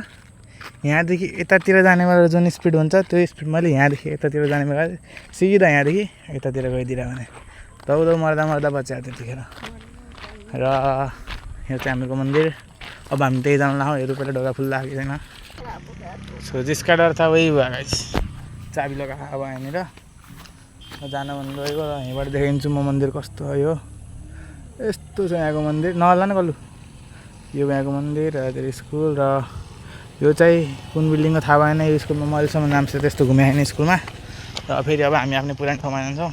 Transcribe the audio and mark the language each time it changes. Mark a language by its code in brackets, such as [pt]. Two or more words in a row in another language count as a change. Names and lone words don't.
[ne] यहाँदेखि यतातिर जाने बेला जुन स्पिड हुन्छ त्यो स्पिड मैले यहाँदेखि यतातिर जाने बेला सिधा यहाँदेखि यतातिर गइदिरहेँ भने दौडौ मर्दा मर्दा बचायो त्यतिखेर। र यो चाहिँ हाम्रो मन्दिर। अब हामी त्यही जान लाउँ। हेरौँ पहिला ढोका फुल लागेको छैन। [hi] सो जिसका डर था वही हुआ गाइस। [ne] चाबी लगा अब यहाँनिर जान मन गएको। र यहीँबाट देखाइदिन्छु म मन्दिर कस्तो हो। यो यस्तो छ यहाँको मन्दिर। नहल्ला न कल्लु। यो यहाँको मन्दिर र त्यो स्कुल। र यो चाहिँ कुन बिल्डिङको थाहा भएन। यो स्कुलमा म अहिलेसम्म नाम चाहिँ त्यस्तो घुमेको छैन स्कुलमा। र फेरि अब हामी आफ्नो पुरानो ठाउँमा जान्छौँ।